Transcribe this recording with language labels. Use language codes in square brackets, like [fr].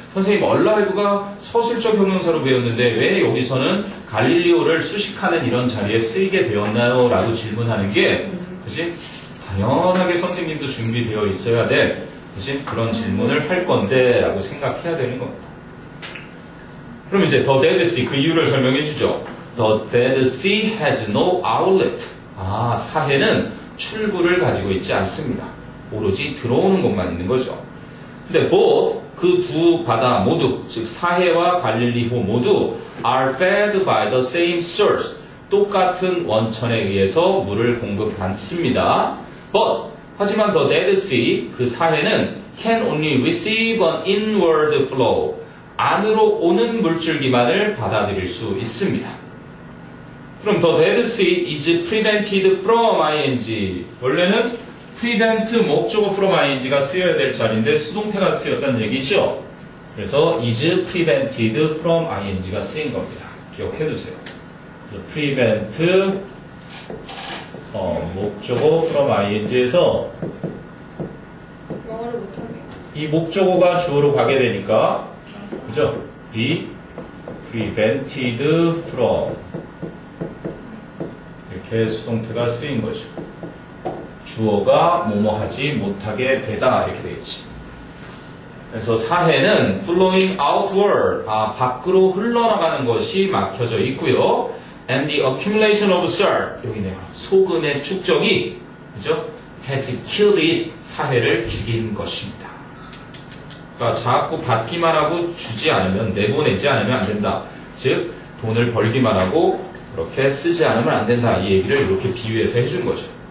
[ko] 선생님 얼라이브가 서술적 형용사로 배웠는데 왜 여기서는 갈릴리오를 수식하는 이런 자리에 쓰이게 되었나요? 라고 질문하는 게 그지? 당연하게 선생님도 준비되어 있어야 될 그지? 그런 질문을 할 건데 라고 생각해야 되는 겁니다. 그럼 이제 [en] The Dead Sea [ko] 그 이유를 설명해 주죠. [en] The Dead Sea has no outlet. [ko] 사해는 출구를 가지고 있지 않습니다. 오로지 들어오는 곳만 있는 거죠. 근데 both 그 두 바다 모두 즉 사해와 갈릴리호 모두 [en] are fed by the same source [ko] 똑같은 원천에 의해서 물을 공급받습니다. [en] But [ko] 하지만 [en] the Dead Sea [ko] 그 사해는 [en] can only receive an inward flow [ko] 안으로 오는 물줄기만을 받아들일 수 있습니다. 그럼 [en] the Dead Sea is prevented from ing [ko] 원래는 prevent 목적어 from ing가 쓰여야 될 자리인데 수동태가 쓰였다는 얘기죠. 그래서 [en] is prevented from ing [ko] 가 쓰인 겁니다. 기억해 두세요. 그래서 prevent 목적어 from ing에서 영어를 못하게. 이 목적어가 주어로 가게 되니까 그죠? [en] be prevented from [ko] 이렇게 수동태가 쓰인 거죠. 주어가 뭐뭐 하지 못하게 되다 이렇게 되겠지. 그래서 사해는 [en] flowing outward [ko] 밖으로 흘러나가는 것이 막혀져 있고요. [en] And the accumulation of salt [ko] 여기네요. 소금의 축적이 그죠? [en] has killed it [ko] 사해를 죽인 것입니다. 그러니까 자꾸 받기만 하고 주지 않으면 내보내지 않으면 안 된다. 즉 돈을 벌기만 하고 그렇게 쓰지 않으면 안 된다. 이 얘기를 이렇게 비유해서 해준 거죠.